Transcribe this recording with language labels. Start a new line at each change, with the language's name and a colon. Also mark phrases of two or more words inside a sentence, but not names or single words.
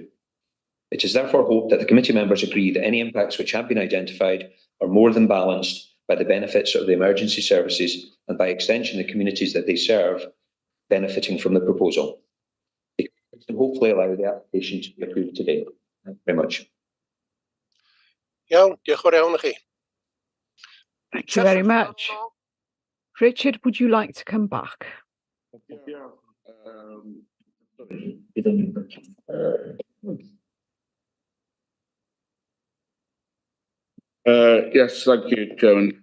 English: It is therefore hoped that the committee members agree that any impacts which have been identified are more than balanced by the benefits of the emergency services and by extension the communities that they serve benefiting from the proposal. It can hopefully allow the application to be approved today. Thank you very much.
Welsh: Iawn, diolch yn fawr iawn i chi.
English: Thank you very much. Richard, would you like to come back? Yes, thank you, Chairman.